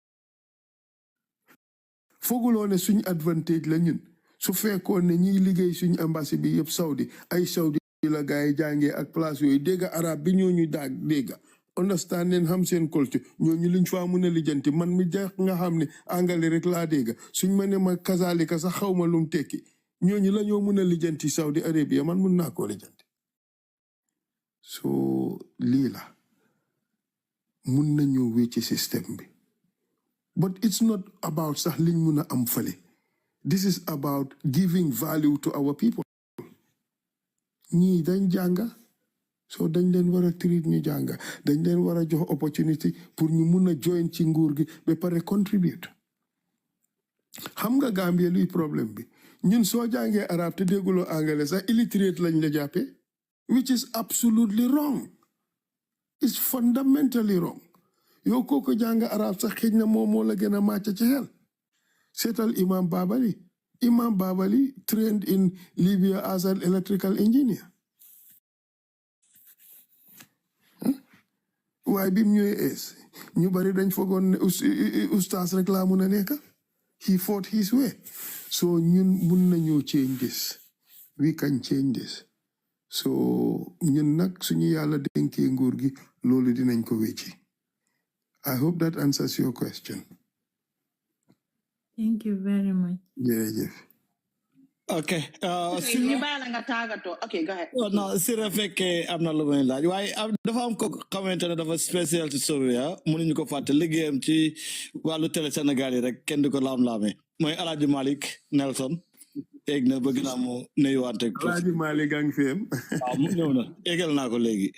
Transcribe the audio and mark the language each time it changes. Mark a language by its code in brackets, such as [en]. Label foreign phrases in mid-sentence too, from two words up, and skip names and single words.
[wo] fooguloo ne suñ advantage la ñun su fekkoon ne ñiy liggéey suñ embassy bi yëpp Saudi ay Saudi la gaay jàngee ak place yooyu dégga arab bi ñooñu daag dégga understand leen xam seen culture ñooñu liñ faa mun a lijjanti man mi jeex nga xam ne angale rek laa dégga suñ ma ne ma kazalika sax xaw ma lum tekki ñooñu la ñoo mun a lijjanti Saudi Arabia man mun naa koo lijjanti so lii la mun nañoo wécci système bi [en] but it's not about [wo] sax liñ mun a am fale [en] this is about giving value to our people [wo] ñii dañ jànga so dañ leen war a treat ñu jànga dañ leen war a jox opportunity pour ñu mun a join ci nguur gi ba pare contribute xam nga Gambie luy problème bi ñun soo jàngee arab te dégguloo anglais sax illiterate lañ la jàppee [en] which is absolutely wrong it's fundamentally wrong [wo] yow kooku jàng arab sax xëj na moom moo la gën a màcc ci xel seetal Imam Babali [en] trained in Libya as an electrical engineer [wo] waaye bi mu ñëwee ees ñu bari dañ foogoon ne ustaas rek laa mun a nekk [en] he fought his way [wo] so ñun mun nañoo [en] change this we can change this [wo] so ñun nag suñu yàlla dénkee nguur gi loolu dinañ ko wécci [en] I hope that answers your question. Thank you very much. [wo] Jërëjëf. [en] Okay. [wo] ñu bàyyi la nga tàggatoo. [en] Okay, go ahead. No, [wo] si la fekkee am na lu may laaj waaye dafa am ko xamante ne dafa spécial ci Sobeyaa mënuñu ko fàtte liggéeyam ci wàllu télé Sénégal yi rek kenn du ko laam-laamee mooy Alaaji Malick Nelson egg na bëgg naa mu nuyuwante Alaaji Malick a ngi fi am. waaw mu ñëw na eggal naa ko léegi.